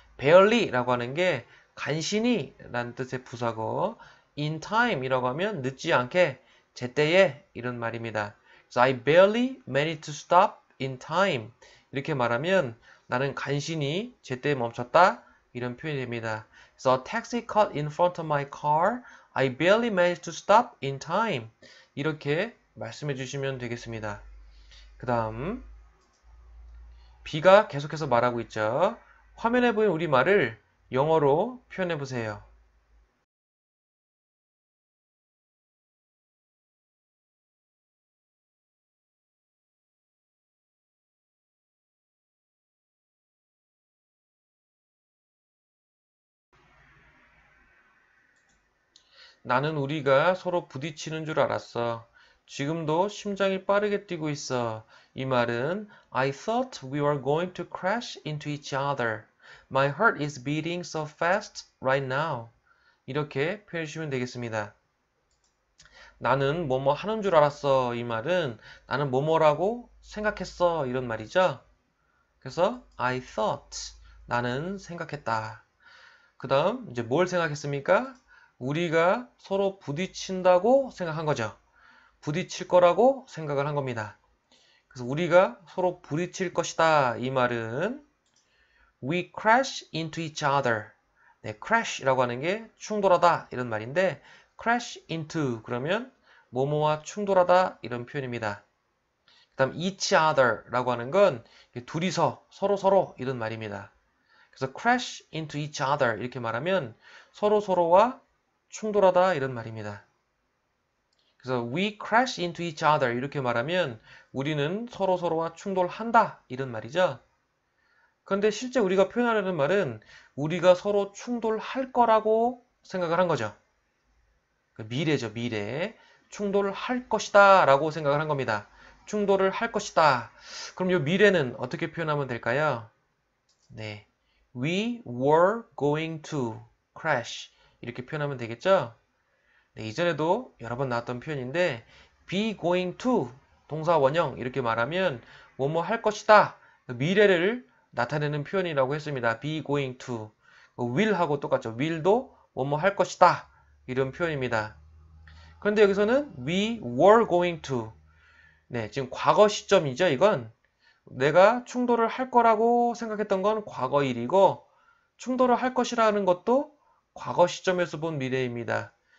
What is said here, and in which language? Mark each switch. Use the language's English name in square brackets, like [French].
[Korean] barely 라고 하는 게 간신히 라는 뜻의 부사고 [English] in time [Korean] 이라고 하면 늦지 않게 제때에 이런 말입니다. 그래서 [English] I barely managed to stop in time [Korean] 이렇게 말하면 나는 간신히 제때에 멈췄다 이런 표현이 됩니다. 그래서 [English] a taxi cut in front of my car I barely managed to stop in time [Korean] 이렇게 말씀해 주시면 되겠습니다. 그 다음 B가 계속해서 말하고 있죠. 화면에 보인 우리말을 영어로 표현해 보세요. 나는 우리가 서로 부딪히는 줄 알았어. 지금도 심장이 빠르게 뛰고 있어. 이 말은 [English] I thought we were going to crash into each other. My heart is beating so fast right now. [Korean] 이렇게 표현해 주시면 되겠습니다. 나는 뭐뭐 하는 줄 알았어. 이 말은 나는 뭐뭐라고 생각했어. 이런 말이죠. 그래서 [English] I thought [Korean] 나는 생각했다. 그 다음 이제 뭘 생각했습니까? 우리가 서로 부딪힌다고 생각한 거죠. 부딪힐 거라고 생각을 한 겁니다. 그래서 우리가 서로 부딪힐 것이다. 이 말은 [English] We crash into each other. [Korean] 네, crash라고 하는 게 충돌하다 이런 말인데 [English] crash into [Korean] 그러면 뭐뭐와 충돌하다 이런 표현입니다. 그 다음 [English] each other [Korean] 라고 하는 건 둘이서 서로 이런 말입니다. 그래서 [English] crash into each other [Korean] 이렇게 말하면 서로와 충돌하다 이런 말입니다. 그래서 [English] we crash into each other [Korean] 이렇게 말하면 우리는 서로와 충돌한다 이런 말이죠. 그런데 실제 우리가 표현하려는 말은 우리가 서로 충돌할 거라고 생각을 한 거죠. 미래죠, 미래. 충돌할 것이다 라고 생각을 한 겁니다. 충돌을 할 것이다. 그럼 이 미래는 어떻게 표현하면 될까요? [English] 네, we were going to crash [Korean] 이렇게 표현하면 되겠죠? 네, 이전에도 여러 번 나왔던 표현인데 [English] be going to [Korean] 동사 원형 이렇게 말하면 뭐뭐 할 것이다 미래를 나타내는 표현이라고 했습니다. [English] be going to will [Korean] 하고 똑같죠. will도 뭐뭐 할 것이다 이런 표현입니다. 그런데 여기서는 [English] we were going to [Korean] 네, 지금 과거 시점이죠. 이건 내가 충돌을 할 거라고 생각했던 건 과거일이고 충돌을 할 것이라는 것도 과거 시점에서 본 미래입니다.